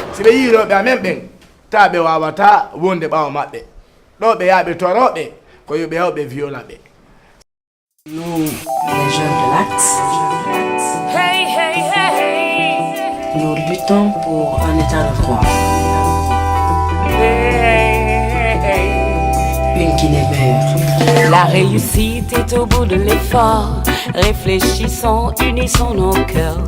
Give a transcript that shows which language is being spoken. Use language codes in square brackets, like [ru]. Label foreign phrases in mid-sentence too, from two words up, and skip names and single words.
[ff] yiiɗoɓe amen ɓen ta ɓe wawata wonde ɓawo maɓɓe ɗo ɓe yaɓe toroɓe ko yoɓe hewɓe viola ɓe. [fr] Nous, les jeunes de l'Axe, nous luttons pour un état de droit. Une Guinée meilleure. La réussite est au bout de l'effort. Réfléchissons, unissons nos cœurs.